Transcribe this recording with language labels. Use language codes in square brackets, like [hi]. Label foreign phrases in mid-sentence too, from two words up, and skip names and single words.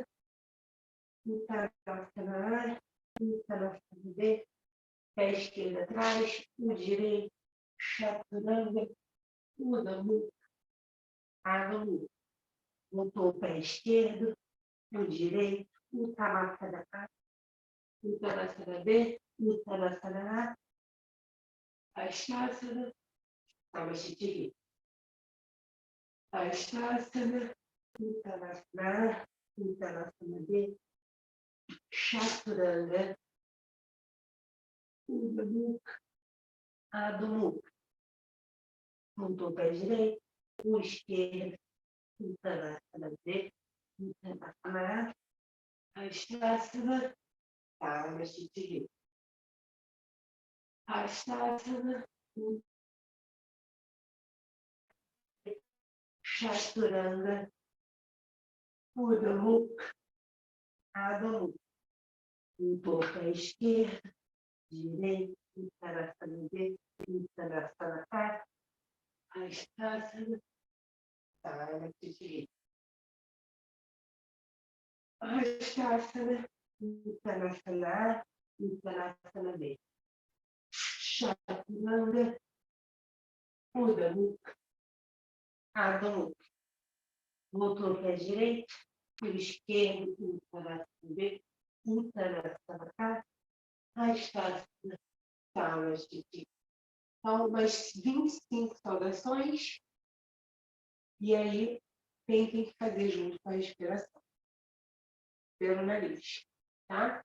[pt] Uttanasana A, Uttanasana B. Pé esquerdo atrás, o direito. Chaturanga. Uda Mukha. Adho Mukha. Voltou o pé esquerdo, o direito, Uttanasana A, Uttanasana B, Uttanasana A, Hastasana, Samastishri. Hastasana, Uttanasana A, Uttanasana B, Chaturanga, Uda Mukha, Adho Mukha. Voltou o pé direito, o esquerdo, Uttanasana B, Uttanasana A, Hastasana, Samastishri. Hastasana, Chaturanga, Uda Mukha, Adho Mukha. Voltou para a esquerda, direita, Uttanasana B, Uttanasana A, Hastasana, Samastishri. Hastasana, Uttanasana A, Uttanasana B. Chaturanga, Uda Mukha, Adho Mukha. Voltou para a direita, para o esquerdo, Uttanasana B, Uttanasana A, Hastasana, Samastishri. Então, umas 25 saudações, e aí tentem que fazer junto com a respiração pelo nariz, tá?